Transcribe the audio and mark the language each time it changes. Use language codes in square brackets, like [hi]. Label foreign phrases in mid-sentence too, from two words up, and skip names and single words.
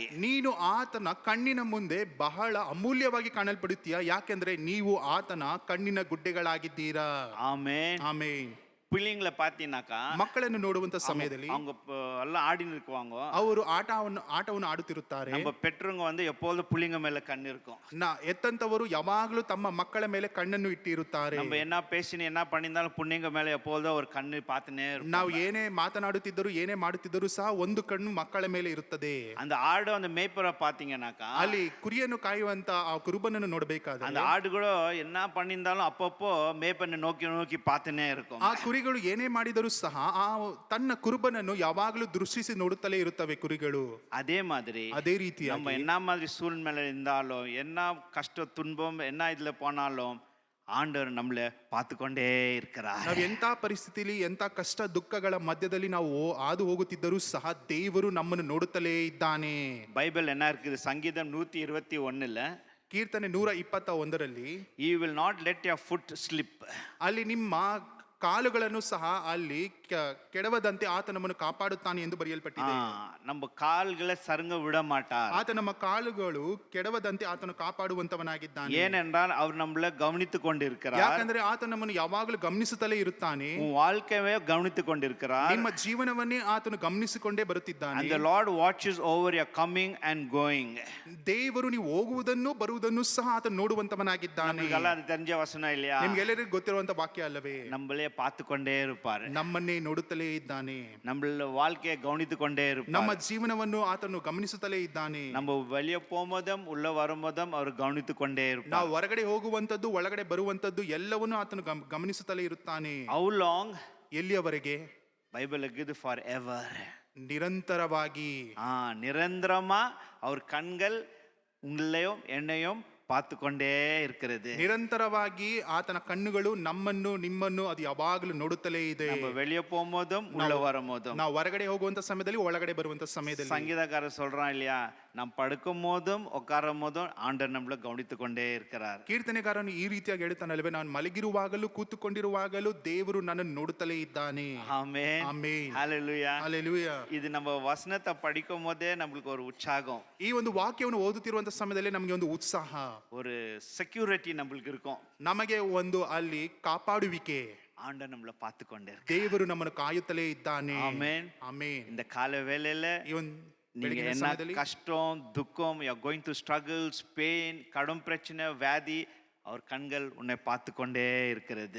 [kn] ನೀನು ಆತನ ಕಣ್ಣಿನ ಮುಂದೆ ಬಹಳ ಅಮೂಲ್ಯವಾಗಿ ಕಾಣಲ್ಪಡುತ್ತೀಯ, ಯಾಕೆಂದ್ರೆ ನೀವು ಆತನ ಕಣ್ಣಿನ ಗುಡ್ಡೆಗಳಾಗಿದ್ದೀರಾ. Amen. ಆಮೆನ್. [ta] பிள்ளைங்களை பார்த்தீங்கன்னாக்கா [kn] ಮಕ್ಕಳನ್ನು ನೋಡುವಂತ ಸಮಯದಲ್ಲಿ [ta] அவங்க எல்லாம் ஆடின்னு இருக்குவாங்க. [kn] ಅವರು ಆಟವನ್ನು ಆಡುತ್ತಿರುತ್ತಾರೆ. [ta] நம்ம பெற்றவங்க வந்து எப்போதும் பிள்ளைங்க மேல கண்ணு இருக்கும். [kn] ಎತ್ತಂತವರು ಯಾವಾಗಲೂ ತಮ್ಮ ಮಕ್ಕಳ ಮೇಲೆ ಕಣ್ಣನ್ನು ಇಟ್ಟಿರುತ್ತಾರೆ. [ta] நம்ம என்ன பேசினு என்ன பண்ணிஇருந்தாலும் பிள்ளைங்க மேல எப்போதும் ஒரு கண்ணு பார்த்துனே இருக்கும். [kn] ನಾವು ಏನೇ ಮಾತನಾಡುತ್ತಿದ್ದರೂ ಏನೇ ಮಾಡುತ್ತಿದ್ದರೂ ಸಹ ಒಂದು ಕಣ್ಣು ಮಕ್ಕಳ ಮೇಲೆ ಇರುತ್ತದೆ. [ta] அந்த ஆடு அந்த மேய்ப்பரை பார்த்தீங்கன்னாக்கா [kn] ಅಲ್ಲಿ ಕುರಿಯನ್ನು ಕಾಯುವಂತ ಆ ಕುರುಬನನ್ನು ನೋಡಬೇಕಾದ್ರೆ [ta] அந்த ஆடுகளோ என்ன பண்ணியிருந்தாலும் அப்பப்போ மேய்ப்பனை நோக்கி நோக்கி பார்த்துனே இருக்கும். [kn] ಆ ಕುರಿಗಳು ಏನೇ ಮಾಡಿದರೂ ಸಹ ಆ ತನ್ನ ಕುರುಬನನ್ನು ಯಾವಾಗಲೂ ದೃಷ್ಟಿಸಿ ನೋಡುತ್ತಲೇ ಇರುತ್ತವೆ ಕುರಿಗಳು. [ta] அதே மாதிரி [kn] ಅದೇ ರೀತಿಯಾಗಿ [ta] நம்ம என்ன மாதிரி சூழ்நிலை இருந்தாலும் என்ன கஷ்ட துன்பம் என்ன இதுல போனாலும் ஆண்டவர் நம்மளை பார்த்துக்கொண்டே இருக்கிறார். [kn] ನಾವು ಎಂತ ಪರಿಸ್ಥಿತಿಲಿ ಎಂತ ಕಷ್ಟ ದುಃಖಗಳ ಮಧ್ಯದಲ್ಲಿ ನಾವು ಹಾದು ಹೋಗುತ್ತಿದ್ದರೂ ಸಹ ದೇವರು ನಮ್ಮನ್ನು ನೋಡುತ್ತಲೇ ಇದ್ದಾನೆ. [ta] பைபிள் என்ன இருக்குது? சங்கீதம் 121ல [kn] ಕೀರ್ತನೆ 121ರಲ್ಲಿ [en] you will not let your foot slip. [kn] ಅಲ್ಲಿ ನಿಮ್ಮ ಕಾಲುಗಳನ್ನು ಸಹ ಅಲ್ಲಿ ಕೆಡವದಂತೆ ಆತ ನಮ್ಮನ್ನು ಕಾಪಾಡುತ್ತಾನೆ ಎಂದು ಬರೆಯಲ್ಪಟ್ಟಿದೆ. [ta] நம்ம கால்களை சருங்க விட மாட்டார். [kn] ಆತ ನಮ್ಮ ಕಾಲುಗಳು ಕೆಡವದಂತೆ ಆತನು ಕಾಪಾಡುವಂತವನಾಗಿದ್ದಾನೆ. [ta] ஏனென்றால் அவர் நம்மளை கவனித்துக் கொண்டிருக்கிறார். [kn] ಯಾಕಂದ್ರೆ ಆತ ನಮ್ಮನ್ನು ಯಾವಾಗಲೂ ಗಮನಿಸುತ್ತಲೇ ಇರುತ್ತಾನೆ. [ta] உன் வாழ்க்கையே கவனித்துக் கொண்டிருக்கிறார். [kn] ನಿಮ್ಮ ಜೀವನವನ್ನೇ ಆತನು ಗಮನಿಸಿಕೊಂಡೇ ಬರುತ್ತಿದ್ದಾನೆ. [en] And the Lord watches over your coming and going. [kn] ದೇವರು ನೀವು ಹೋಗುವುದನ್ನು ಬರುವುದನ್ನು ಸಹ ಆತನು ನೋಡುವಂತವನಾಗಿದ್ದಾನೆ. ನಮಗೆಲ್ಲ ಅದು [ta] தெரிஞ்ச ವಚನ இல்லையா? [kn] ನಿಮ್ಗೆಲ್ಲರಿಗೂ ಗೊತ್ತಿರುವಂತ ವಾಕ್ಯ ಅಲ್ಲವೇ? [ta] நம்மளே பார்த்துக்கொண்டே இருப்பார். [kn] ನಮ್ಮನ್ನೇ ನೋಡುತ್ತಲೇ ಇದ್ದಾನೆ. [ta] நம்மள வாழ்க்கையை கவனித்துக் கொண்டே இருப்பார். [kn] ನಮ್ಮ ಜೀವನವನ್ನು ಆತನು ಗಮನಿಸುತ್ತಲೇ ಇದ್ದಾನೆ. [ta] நம்ம வெளியே போகும்போதும் உள்ள வரும்போதும் அவர் கவனித்துக் கொண்டே இருப்பார். [kn] ನಾವು ಹೊರಗಡೆ ಹೋಗುವಂತದ್ದು ಒಳಗಡೆ ಬರುವಂತದ್ದು ಎಲ್ಲವನ್ನೂ ಆತನು ಗಮನಿಸುತ್ತಲೇ ಇರುತ್ತಾನೆ. [en] How long? [kn] ಎಲ್ಲಿಯವರೆಗೆ? [ta] ಬೈಬಲ್ இருக்குது forever. [kn] ನಿರಂತರವಾಗಿ. [ta] நிரந்தரமா அவர் கண்கள் உங்களையும் என்னையும் பார்த்து கொண்டே இருக்கிறது. [kn] ನಿರಂತರವಾಗಿ ಆತನ ಕಣ್ಣುಗಳು ನಮ್ಮನ್ನು ನಿಮ್ಮನ್ನು ಅದು ಯಾವಾಗಲೂ ನೋಡುತ್ತಲೇ ಇದೆ. [ta] நம்ம வெளியே போகும்போதும் உள்ள வரும்போதும் [kn] ನಾವು ಹೊರಗಡೆ ಹೋಗುವಂತ ಸಮಯದಲ್ಲಿ ಒಳಗಡೆ ಬರುವಂತ ಸಮಯದಲ್ಲಿ [ta] சங்கீதக்காரர் சொல்றான் இல்லையா? நாம் படுக்கும் போதும் உட்காரும் போதும் ஆண்டவர் நம்மளை கவனித்துக் கொண்டே இருக்கிறார். [kn] ಕೀರ್ತನೆಗಾರನು ಈ ರೀತಿಯಾಗಿ ಹೇಳ್ತಾನಲ್ವೇ, ನಾನು ಮಲಗಿರುವಾಗಲೂ ಕೂತುಕೊಂಡಿರುವಾಗಲೂ ದೇವರು ನನ್ನನ್ನು ನೋಡುತ್ತಲೇ ಇದ್ದಾನೆ. [ta] ஆமென். [kn] ಆಮೆನ್. [ta] ஹalleluya. [kn] ಹಲ್ಲೆಲೂಯಾ. [ta] இது நம்ம வசனத்தை படிக்கும் போதே நம்மளுக்கு ஒரு உற்சாகம், [kn] ಈ ಒಂದು ವಾಕ್ಯವನ್ನು ಓದುತ್ತಿರುವಂತ ಸಮಯದಲ್ಲಿ ನಮಗೆ ಒಂದು ಉತ್ಸಾಹ, [ta] ஒரு செக்யூரிட்டி நம்மளுக்கு இருக்கும். [kn] ನಮಗೆ ಒಂದು ಅಲ್ಲಿ ಕಾಪಾಡುವಿಕೆ. [ta] ஆண்டவர் நம்மளை பார்த்து கொண்டே இருக்கார். [kn] ದೇವರು ನಮ್ಮನ್ನು ಕಾಯುತ್ತಲೇ ಇದ್ದಾನೆ. [ta] ஆமென். [kn] ಆಮೆನ್. [ta] இந்த கால வேளையில [kn] ಈ ಒಂದು [ta] நீங்க [kn] ಬೆಳಗಿನ [ta] என்ன [kn] ಸಮಯದಲ್ಲಿ [ta] கஷ்டம் துக்கம், [en] you are going through struggles, pain, [ta] கடும் பிரச்சனை, வியாதி, அவர் கண்கள் உன்னை பார்த்து கொண்டே இருக்கிறது.